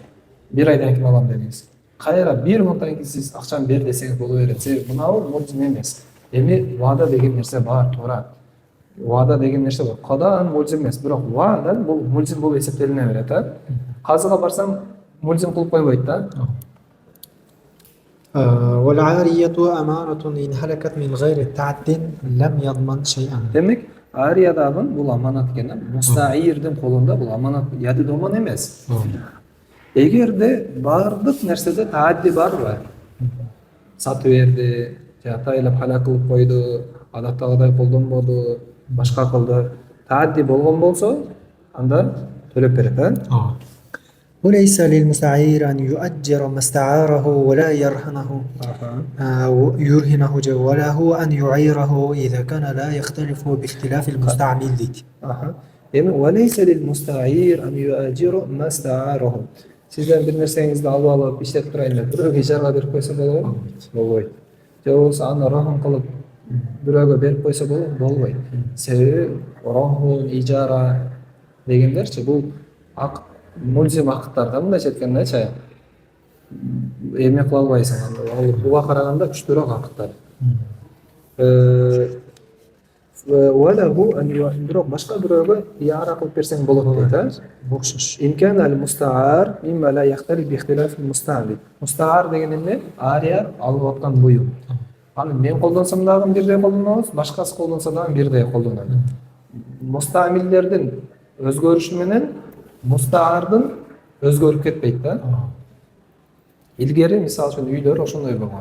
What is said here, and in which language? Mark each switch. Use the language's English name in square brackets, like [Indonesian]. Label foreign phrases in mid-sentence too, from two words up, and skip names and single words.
[Kyrgyz] Бир айдан кийин алам дедиңиз. Кайра бир мындан кийин сиз акчаны бер десеңиз боло берет. Себеби мынау мульзим эмес. Эми вада деген нерсе бар, туура. Вада деген нерсе бар. Кадан мульзим эмес, бирок вада бул мульзим болуп эсептелине берет, а. Казыга барсам мульзим кылып койбойт да. [Arabic] والعارية أمانة إن هلكت من غير تعد لم يضمن شيئا. [Kyrgyz] Демек, ариядагы бул аманат экен, мустаирдин колунда бул аманат яды домон эмес. Эгерде бардык нерседе таадди барбы? Сатып берди, же атайлап халак кылып койду, адаттагыдай колдонбоду, башка кылды. Таадди болгон болсо, анда төлөп берет, а? [Arabic] وليس للمستعير أن يؤجر ما استعاره ولا يرهنه وله أن يعيره إذا كان لا يختلف باختلاف المستعمل ديك. Эми وليس للمستعير أن يؤجر ما استعاره. [Kyrgyz] Сизден бир нерсеңизди алып алып иштетип турайын деп бирөөгө ижарага берип койсо болобу? Болбойт. Же болбосо аны рахым кылып бирөөгө берип койсо болобу? Болбойт. Себеби рахым, ижара дегендерчи бул мульзим акыттарда мындайча айткандачы эме кыла албайсың, ал буга караганда күчтүүрөөк акыттар. Бирок башка бирөөгө яра кылып берсең болот дейт, Окшош. [Arabic] إمكان المستعار مما لا يختلف باختلاف المستعمل. [Kyrgyz] Мустаар деген эмне? Ария алып аткан буюм. Аны мен колдонсом дагы бирдей колдонобуз, башкасы колдонсо дагы бирдей колдонот. Мустамилдердин өзгөрүшү менен мустаардын өзгөрүп кетпейт да. Илгери мисалы үчүн үйлөр ошондой болгон.